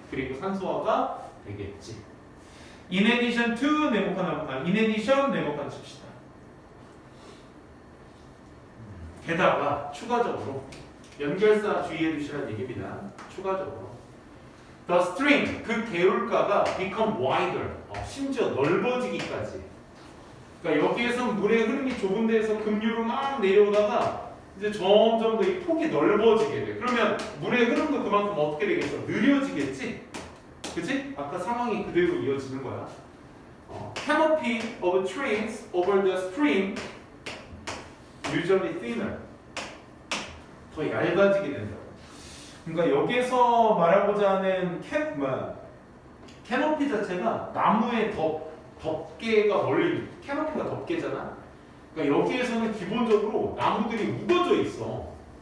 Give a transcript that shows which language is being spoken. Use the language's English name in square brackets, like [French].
[Korean] 그리고 산소화가 되겠지. [English] In addition to [Korean] 네모칸 [English] in addition [Korean] 네모칸 칩시다. 게다가 추가적으로 연결사 주의해 두시라는 얘기입니다. 추가적으로 [English] the stream, [Korean] 그 개울가가 [English] become wider, [Korean] 심지어 넓어지기까지. 그러니까 여기에서 물의 흐름이 좁은 데에서 급류로 막 내려오다가 이제 점점 더 이 폭이 넓어지게 돼. 그러면 물의 흐름도 그만큼 어떻게 되겠어? 느려지겠지? 그치? 아까 상황이 그대로 이어지는 거야. [English] Canopy of trees over the stream usually thinner. [Korean] 더 얇아지게 된다. 그러니까 여기서 말하고자 하는 캐노피 자체가 나무의 덮개가 멀리, 캐노피가 덮개잖아. 그러니까 여기에서는 기본적으로 나무들이 우거져 있어.